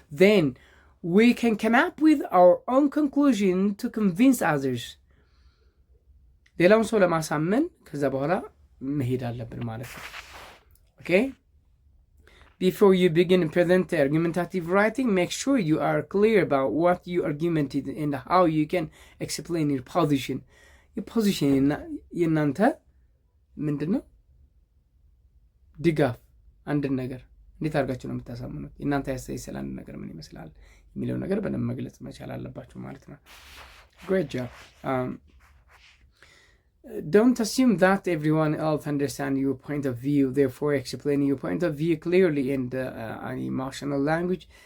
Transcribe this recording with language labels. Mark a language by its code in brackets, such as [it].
[en] Then we can come up with our own conclusion to convince others. [am] ሌላውን ሰው ለማሳመን ከዛ በኋላ መሄድ አለብን ማለት ነው። Okay? [en] Before you begin present argumentative writing, make sure you are clear about what you argumented and how you can explain your position. Your position [am] የናንተ ምንድነው? ድጋፍ አንድን ነገር እንዴት አድርጋችሁ ነው የምታሳምኑት? የናንተ ያሳይሰል አንድ ነገር ምን ይመስላል የሚለው ነገር በደንብ መግለጽ መቻል አለባችሁ ማለት ነው። [en] Great job. Don't assume that everyone else understands your point of view. Therefore, explaining your point of view clearly in an emotional language.